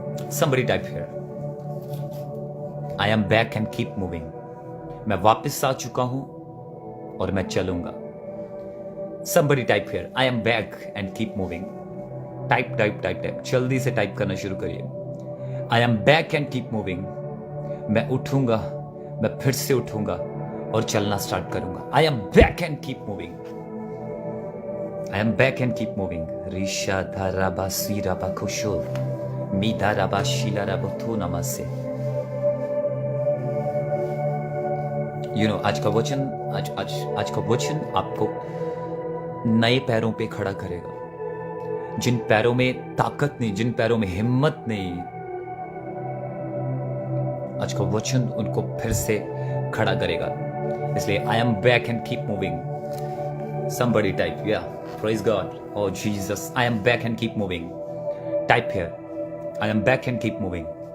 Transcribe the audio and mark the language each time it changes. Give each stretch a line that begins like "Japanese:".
English: Somebody type here, I am back and keep moving.
Hindi: मैं वापस आ चुका हूं और मैं चलूंगा।
English: Somebody type here, I am back and keep moving.
Hindi: Type type type type, जल्दी से टाइप करना शुरू करिए।
English: I am back and keep moving.
Hindi: मैं उठूंगा, मैं फिर से उठूंगा और चलना स्टार्ट करूंगा।
English: I am back and keep moving. I am back and keep moving. ऋषा धाराबा सीराबा खुशो मीधाराबा शीलाराबा थो नमस्ते।
Hindi: आज का वचन, आज का वचन आपको नए पैरों पे खड़ा करेगा। जिन पैरों में ताकत नहीं, जिन पैरों में हिम्मत नहीं, आज का वचन उनको फिर से खड़ा करेगा। इसलिए
English: I am back and keep moving. somebody type, yeah, praise God, oh Jesus, I am back and keep moving. Type here, I am back and keep moving.